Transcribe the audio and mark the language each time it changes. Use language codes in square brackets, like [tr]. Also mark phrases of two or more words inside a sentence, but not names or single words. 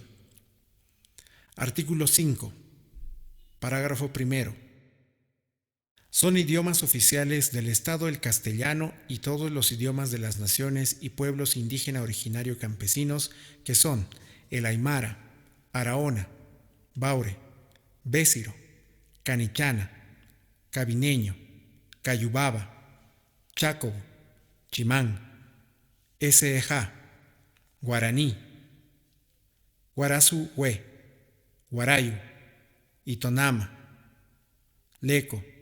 [es] Artículo 5. Parágrafo primero. Son idiomas oficiales del Estado el castellano y todos los idiomas de las naciones y pueblos indígena originario campesinos que son el aymara, araona, baure, bésiro, canichana, cabineño, cayubaba, chácobo, chimán, SEJA, guaraní, guarazú hue, Guarayu, Itonama, Leco,